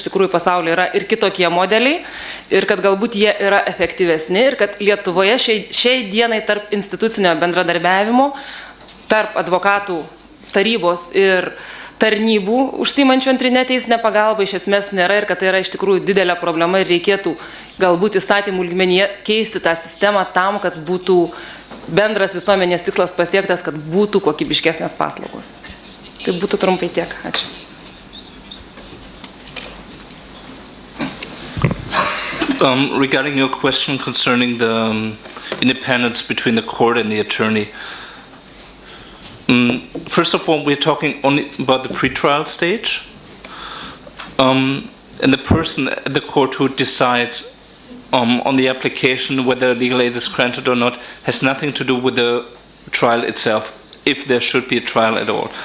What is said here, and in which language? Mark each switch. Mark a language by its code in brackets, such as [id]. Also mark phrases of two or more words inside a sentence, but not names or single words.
[lt] tikrųjų pasaulyje yra ir kitokie modeliai ir kad galbūt jie yra efektyvesni ir kad Lietuvoje šiai dienai tarp institucinio bendradarbiavimo, tarp advokatų tarybos ir tarnybų užsiimančių antrinę teisinę pagalbą iš esmės nėra ir kad tai yra iš tikrųjų didelė problema ir reikėtų galbūt įstatymų lygmenyje keisti tą sistemą tam, kad būtų bendras visuomenės tikslas pasiektas, kad būtų kokybiškesnės paslaugos. Tai būtų trumpai tiek. Ačiū. [en] Regarding your question concerning the independence between the court and the attorney, first of all, we're talking only about the pretrial stage, and the person at the court who decides on the application whether legal aid is granted or not has nothing to do with the trial itself, if there should be a trial at all.